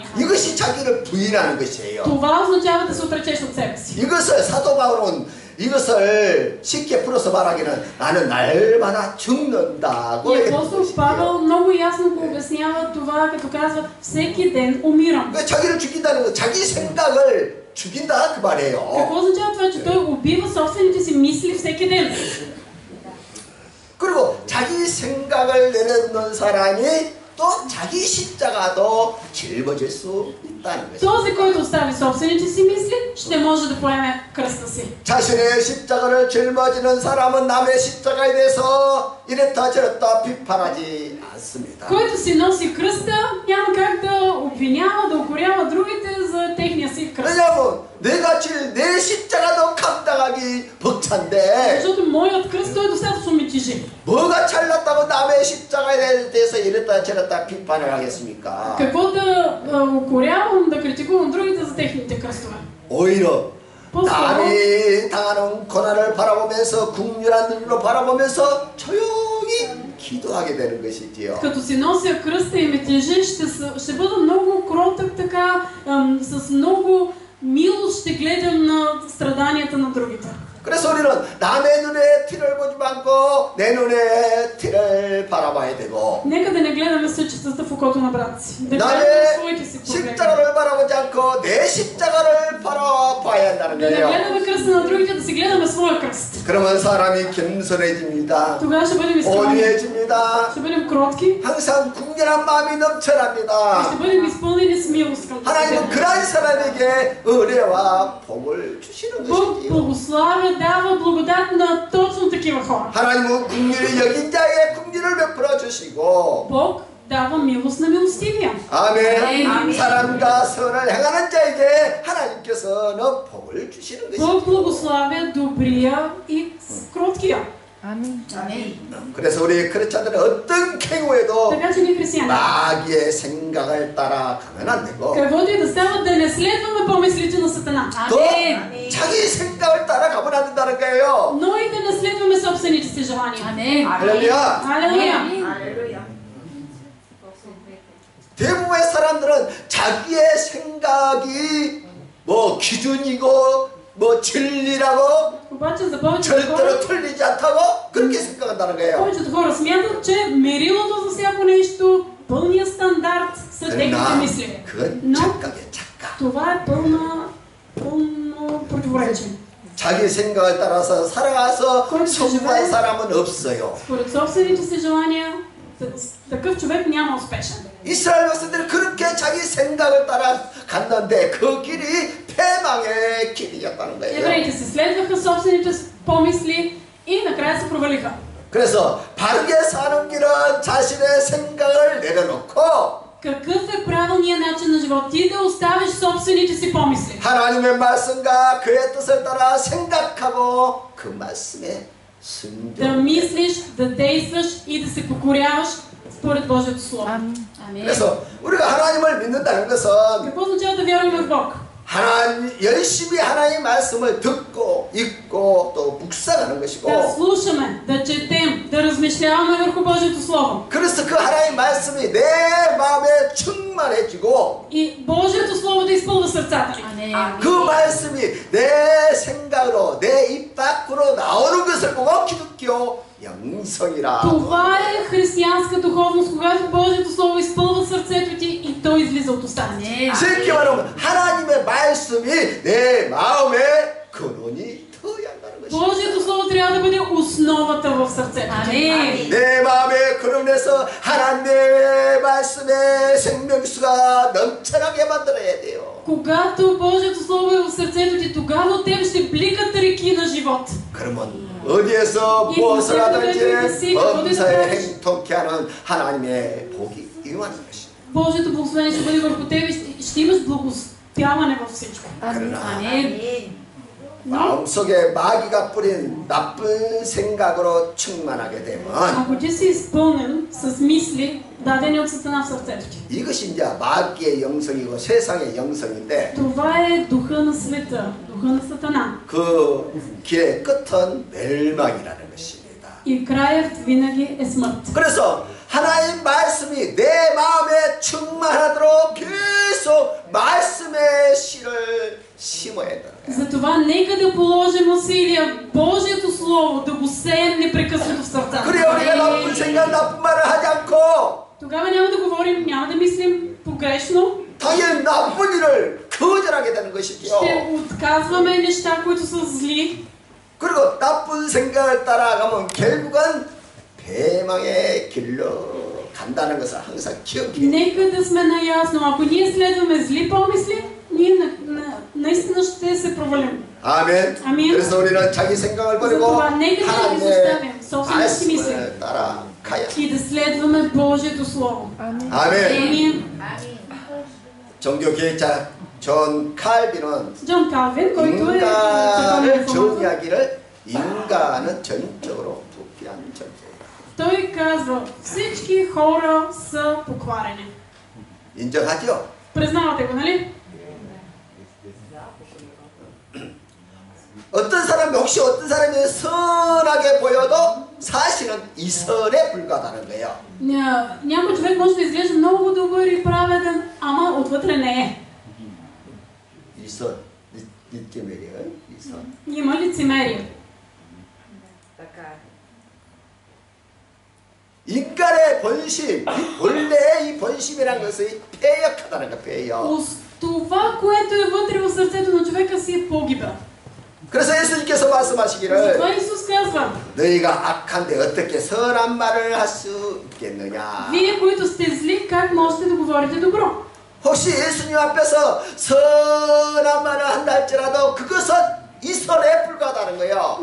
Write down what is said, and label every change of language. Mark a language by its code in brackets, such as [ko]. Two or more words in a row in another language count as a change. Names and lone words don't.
[ko] 이것이 자기를 부인하는 것이에요. [bg] Това означава да се отречеш от себе си. [ko] 이것을 사도 바울은 이것을 쉽게 풀어서 말하기는 나는 날마다 죽는다고 [bg] И апостол Павел много ясно го обяснява това, като казва всеки ден умирам. [ko] 자기를 죽인다는 건 자기 생각을 죽인다 그 말이에요. [bg] Какво означава това, че той убива собствените си мисли всеки ден? [ko] 그리고 자기 생각을 내려놓는 사람이 또 자기 십자가도 짊어질 수 있다는 거죠. [bg] Този, който остави собствените си мисли, ще може да поеме кръста си. [ko] 자신의 십자가를 짊어지는 사람은 남의 십자가에 대해서 이랬다 저랬다 비판하지 않습니다. [bg] Който си носи кръста, няма как да обвинява, да укорява другите за техния си кръст. [ko] 왜냐하면 내가 질 내 십자가도 감당하기 벅찬데 [bg] Защото моят кръст той достатъчно ми тежи. [ko] 뭐가 잘났다고 남의 십자가에 대해서 이랬다 저랬다 비판을 하겠습니까? [bg] Какво да укорявам, да критикувам другите за техните кръстове? [ko] 오히려 [bg] по-скоро [ko] 남이 당하는 고난을 바라보면서 국률한 눈으로 바라보면서 조용히 기도하게 되는 것이지요. [bg] Като си нося кръста и ме тежи, ще бъда много кротък така, с много милост ще гледам на страданията на другите. [ko] 그래서 우리는 남의 눈에 티를 보지 말고 내 눈에 티를 바라봐야 되고 [bg] Нека да не гледаме съчетата в окото на брат си. Да гледаме [ko] 남의 [bg] своите си проблеми. [ko] 십자가를 바라보지 않고 내 십자가를 바라봐야 한다는 [bg] Да не [ko] 거예요. [bg] гледаме кръста на другите, да си гледаме своя кръст. [ko] 그러면 사람이 겸손해집니다. [bg] Тогава ще бъдем изпълнени. [ko] 온유해집니다. [bg] Ще бъдем кротки. [ko] 항상 궁절한 마음이 [bg] И [ko] 넘쳐납니다. [bg] ще бъдем изпълнени с милост към [ko] 하나님은 [bg] себе. [ko] 그러한 사람에게 은혜와 복을 주시는 [bg] Бог [ko] 것이지요. [bg] благославя, дава благодат на точно такива хора. [ko] 하나님은 궁휼을 여긴 자에게 궁휼을 베풀어 주시고 [bg] Бог дава милост на милостивия. [ko] 아멘. 사람과 선을 행하는 자에게 하나님께서는 복을 주시는 [bg] Бог [ko] 것이죠. [bg] благославя добрия и кроткия. Амин. [ko] 그래서 우리 크리스찬들은 어떤 경우에도 [bg] Така че ние християни, [ko] 마귀의 생각을 따라가면 안 되고 [bg] каквото и да става, да не следваме помислите на Сатана. [ko] 또 자기 생각을 따라가면 안 된다는 거예요. [bg] Но и да не следваме собствените си желания. [ko] 할렐루야. [bg] Алелуя! [ko] 대부분의 사람들은 자기의 생각이 뭐 기준이고 뭐 진리라고 [bg] Обаче за повечето хора, [ko] 절대로 틀리지 않다고 그렇게 생각한다는 거예요. [bg] повечето хора смятат, че мерилото за всяко нещо, пълният стандарт са техните [ko] 그러나 [bg] мисли. [ko] 그건 [bg] Но [ko] 착각이에요. 착각. [bg] това е пълно противоречие. [ko] 자기 생각을 따라서 살아가서 그건 성공한 진짜요? 사람은 없어요. [bg] Според собствените си желания, такъв човек няма успешен. [ko] 이스라엘 백성들이 그렇게 자기 생각을 따라갔는데 그 길이 패망의 길이었다는 거예요. [bg] Евреите си следваха собствените си помисли и накрая се провалиха. [ko] 그래서 바르게 사는 길은 자신의 생각을 내려놓고 [bg] Какъв е правилният начин на живот? Ти да оставиш собствените си помисли. [ko] 하나님의 말씀과 그의 뜻을 따라 생각하고 그 말씀에 [bg] Да [ko] 순종. [bg] мислиш, да действаш и да се покоряваш според Божието Слово. Амин. [ko] 그래서 우리가 하나님을 믿는다는 것은 [bg] Какво означава да вярваме в Бог? [ko] 하나님 열심히 하나님의 말씀을 듣고 읽고 또 묵상하는 [bg] Да [ko] 것이고 [bg] слушаме, да четем, да размишляваме върху Божието Слово. [ko] 그래서 그 하나님의 말씀이 내 마음에 충만해지고 [bg] И Божието Слово да изпълва сърцата ни. [ko] 그 말씀이 내 생각으로 내 입 밖으로 나오는 것을 보고 기독교 영성이라. [bg] Това е християнска духовност, когато Божието Слово изпълва сърцето ти и то излиза от устата ти. [ko] 쉽게 말하면 하나님의 말씀이 내 마음에 근원이 터야 한다는 것이죠. [bg] Божието Слово трябва да бъде основата в сърцето ти. [ko] 내 마음에 근원에서 하나님의 말씀에 생명수가 넘쳐나게 만들어야 돼요. [bg] Когато Божието Слово е в сърцето ти, тогава от теб ще бликат реки на живот. [ko] 그러면 어디에서 무엇을 하든지 범사에 행통케 하는 하나님의 복이 임하는 것이죠. [bg] Божието благословение ще бъде върху теб и ще имаш благословяване във всичко. [ko] 그러나 마음속에 마귀가 뿌린 나쁜 생각으로 충만하게 되면 [bg] Ако ти си изпълнен с мисли, дадени от Сатана в сърцето ти, [ko] 이것이 이제 마귀의 영성이고 세상의 영성인데 [bg] това е духа на света, духа на Сатана. [ko] 그 길의 끝은 멸망이라는 것입니다. [bg] И краят винаги е смърт. [ko] 그래서 하나님 말씀이 내 마음에 충만하도록 계속 말씀의 씨를 심어야 된다. [bg] Затова нека да положим усилия Божието Слово да го сеем непрекъснато в сърцата. [ko] 그래 우리가 나쁜 생각, 나쁜 말을 하지 않고 [bg] Тогава няма да говорим, няма да мислим погрешно. [ko] 당연히 나쁜 일을 거절하게 되는 것이죠. [bg] Ще отказваме неща, които са зли. [ko] 그리고 나쁜 생각을 따라가면 결국은 배망의 길로 간다는 것을 항상 기억해야 돼요. [bg] Нека да сме наясно. Ако ние следваме зли помисли, ние наистина ще се провалим. [ko] 아멘. 아멘. 그래서 우리는 자기 생각을 버리고 [bg] затова нека да [ko] 하나님의 [bg] изоставим собствените си мисли [ko] 말씀을 따라가야 돼. [bg] и да следваме Божието Слово. Амин. [ko] 아멘. [bg] Амин. [ko] 종교 기획자 존 칼빈은 [bg] Джон Калвин, който е [ko] 인간을 [bg] реформатор, [ko] 정의하기를 인간은 전적으로 부패한 존재예요. [bg] той казва, всички хора са покварени. [ko] 인정하죠? [bg] Признавате го, нали? [ko] 어떤 사람이 혹시 어떤 사람이 선하게 보여도 사실은 이선에 불과하다는 거예요. [bg] Някой човек може да изглежда много добър и праведен, ама отвътре не е. [ko] 이선, лицемер이요. 이선. [bg] Има лицемерие. Така е. [ko] 인간의 본심, 원래 이 본심이라는 것이 패역하다는 거, 패역. [bg] Това, което е вътре в сърцето на човека си е погибел. [ko] 그래서 예수님께서 말씀하시기를 [bg] Затова Исус казва, [ko] 너희가 악한데 어떻게 선한 말을 할 수 있겠느냐. [bg] вие, които сте зли, как можете да говорите добро? [ko] 혹시 예수님 앞에서 선한 말을 한다 할지라도 그것은 이선에 불과하다는 거예요.